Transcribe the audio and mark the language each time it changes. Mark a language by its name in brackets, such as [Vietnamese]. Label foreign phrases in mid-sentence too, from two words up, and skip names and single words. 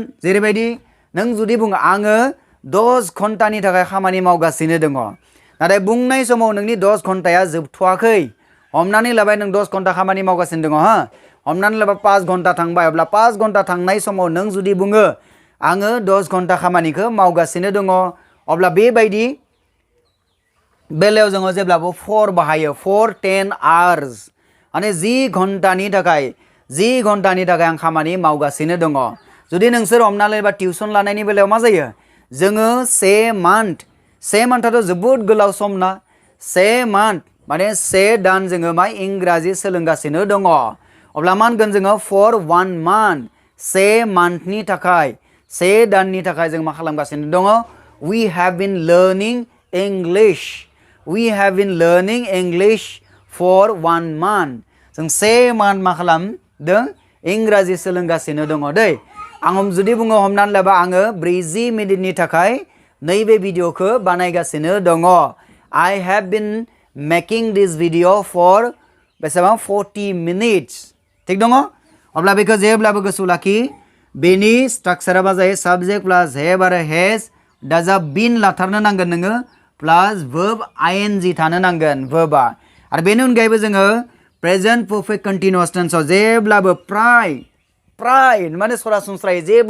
[Bodo] जेरैबायदि नों जुदि बुङो आङो 10 घन्टानि थाखाय खामानि मावगासिनो दङ नाथाय बुंनाय समाव नोंनि 10 घन्टाया जोबथ'वाखै हमनानै लाबाय नों 10 घन्टा खामानि मावगासिनो दङ हा हमनानै लाबाय 5 घन्टा थांबाय अब्ला 5 घन्टा थांनाय समाव नों जुदि बुङो आङो 10 घन्टा खामानिखौ मावगासिनो दङ अब्ला बेबायदि बेलायाव जोङो जेब्लाबो for बाहायो [English] for 10 hours [Bodo] माने 10 घन्टानि थाखाय आं खामानि मावगासिनो दङ जुदि नोंसोर हमनानै लायोबा टिउसन लानायनि बेलायाव मा जायो जोङो से मान्थआथ' जोबोद गोलाव सम ना से मान्थ माने से दान जोङो मा इंराजि सोलोंगासिनो दङ अब्ला मा होनगोन जोङो [English] for 1 month [Bodo] से मान्थनि थाखाय से दाननि थाखाय जों मा खालामगासिनो दङ [English] we have been learning English for 1 month [Bodo] जों से मान्थ मा खालामदों इंराजि सोलोंगासिनो दङ दै आं जुदि बुङो हमनानै लाबा आङो 40 मिनिटनि थाखाय नैबे भिडिअखौ बानायगासिनो दङ [English] I have been making this video for [Bodo] बेसेबां 40 minutes थिग दङ अब्ला बेखौ जेब्लाबो गोसोआव लाखि बेनि स्ट्राक्चारा मा जायो साबजेक्ट प्लास हेभ आरो हेज दाजाब बिन लाथारनो नांगोन नोङो प्लास [English] verb ing [Bodo] थानो नांगोन verba आरो बेनि अनगायैबो जोङो [English] present perfect continuous tense [Bodo] जेब्लाबो प्राय माने सरासनस्रायै